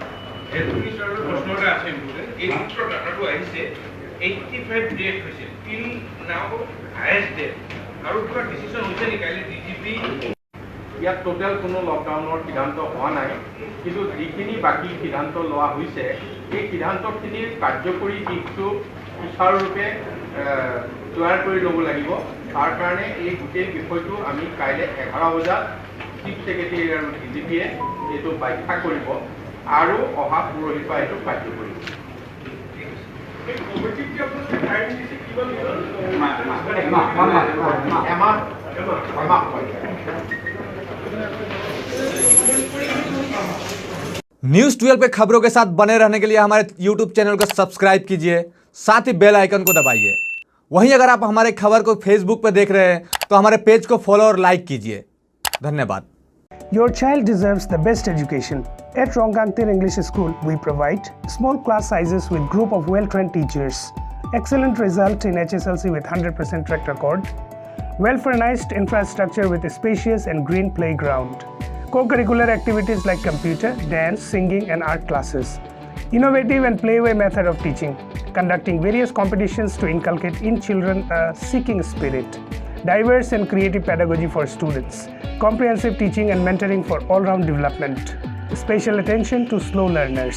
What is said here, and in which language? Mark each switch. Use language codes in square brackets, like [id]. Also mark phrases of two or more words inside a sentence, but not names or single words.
[as] প্ৰশ্ন এটা আছে এই সূত্ৰৰ ডাটাটো আহিছে 85 ডেট হৈছে [en] till now highest date [as] আৰু কিবা ডিচিশ্যন হৈছে নেকি কাইলৈ ডিজিপি ইয়াত টোটেল কোনো লকডাউনৰ সিদ্ধান্ত হোৱা নাই, কিন্তু যিখিনি বাকী সিদ্ধান্ত লোৱা হৈছে এই সিদ্ধান্তখিনিৰ কাৰ্যকৰী দিশটো সুচাৰুৰূপে তৈয়াৰ কৰি ল'ব লাগিব। তাৰ কাৰণে এই গোটেই বিষয়টো আমি কাইলৈ 11 বজাত [en] chief secretary [as] আৰু DGPয়ে এইটো ব্যাখ্যা কৰিব আৰু অহা পৰহিৰ পৰা এইটো কাৰ্য কৰিব। [hi] न्यूज़ 12 के खबरों के साथ बने रहने के लिए हमारे YouTube चैनल को सब्सक्राइब कीजिए, साथ ही [en] bell icon [hi] को दबाइए। वहीं अगर आप हमारे खबर को Facebook पर देख रहे हैं तो हमारे पेज को फॉलो और लाइक कीजिए। धन्यवाद। [en] Your child deserves the best education. At Rongkangtir English School, we provide small class sizes with group of well-trained teachers, excellent result in HSLC with 100% track record, well-furnished infrastructure with a spacious and green playground, co-curricular activities like computer, dance, singing and art classes, innovative and playway method of teaching, conducting various competitions to inculcate in children a seeking spirit, diverse and creative pedagogy for students, comprehensive teaching and mentoring for all-round development, special attention to slow learners.